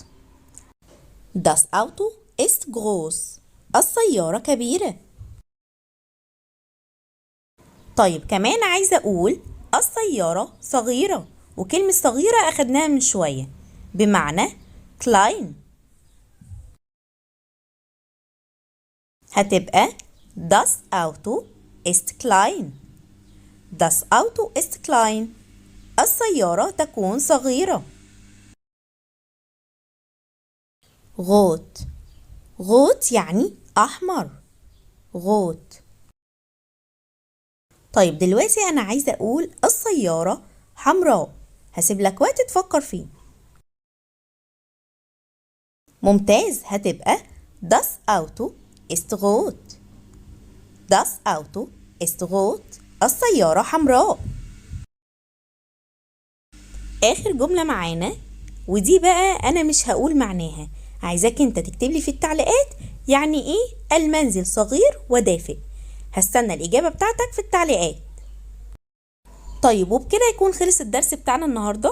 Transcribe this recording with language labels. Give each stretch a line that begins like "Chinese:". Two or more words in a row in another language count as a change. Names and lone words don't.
German: Das Auto ist groß.
Arabic: السيارة كبيرة. طيب كمان عايزة أقول السيارة صغيرة، وكلمة صغيرة أخدناها من شوية بمعنى klein. هتبقى
German: Das Auto ist klein. Das Auto ist klein.
Arabic: السيارة تكون صغيرة.
German: rot rot
Arabic: يعني أحمر.
German: rot.
Arabic: طيب دلوقتي أنا عايزة أقول السيارة حمراء، هسيب لك وقت تفكر فيه. ممتاز، هتبقى
German: Das Auto ist rot. Das Auto ist rot.
Arabic: السيارة حمراء. آخر جملة معانا، ودي بقى أنا مش هقول معناها، عايزاك انت تكتب لي في التعليقات يعني ايه المنزل صغير ودافئ. هستنى الإجابة بتاعتك في التعليقات. طيب وبكده يكون خلص الدرس بتاعنا النهاردة.